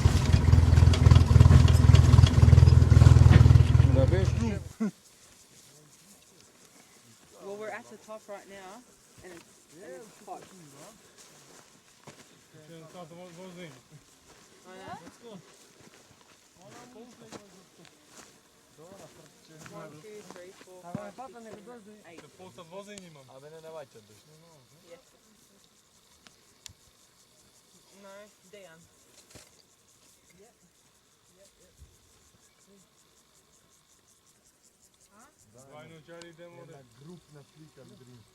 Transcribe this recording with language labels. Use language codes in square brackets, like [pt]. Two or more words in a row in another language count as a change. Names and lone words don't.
[en] Well, we're at the top right now, and it's hot. One, two, three, four, five, six, seven, eight. [mk] Абе не наваќа душ. [en] Yes. No, down. [mk] Групна слика дрим.